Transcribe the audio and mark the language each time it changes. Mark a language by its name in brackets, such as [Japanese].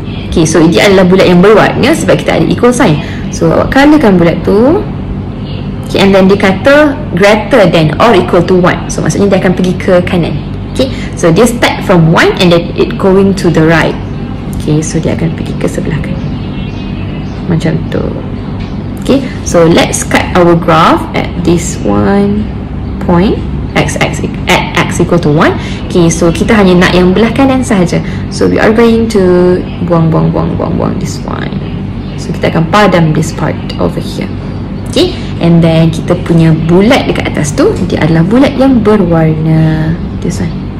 [Malay] Okay, so dia adalah bulat yang berwarna sebab kita ada equal sign. So awak colourkan bulat tu. [English] Okay, and then [Malay] dia kata [English] greater than or equal to 1. [Malay] So maksudnya dia akan pergi ke kanan. [English] Okay, so dia start from 1 and then it going to the right. [Malay] Okay, so dia akan pergi ke sebelah kanan, macam tu. [English] Okay, so let's cut our graph at this one point, x equal to 1. Okay, so [Malay] kita hanya nak yang belah kanan sahaja. [English] So we are going to [Malay] buang [English] this one. So [Malay] kita akan padam [English] this part over here. [Malay] Okay, and then kita punya bulat dekat atas tu, dia adalah bulat yang berwarna, [English] this one.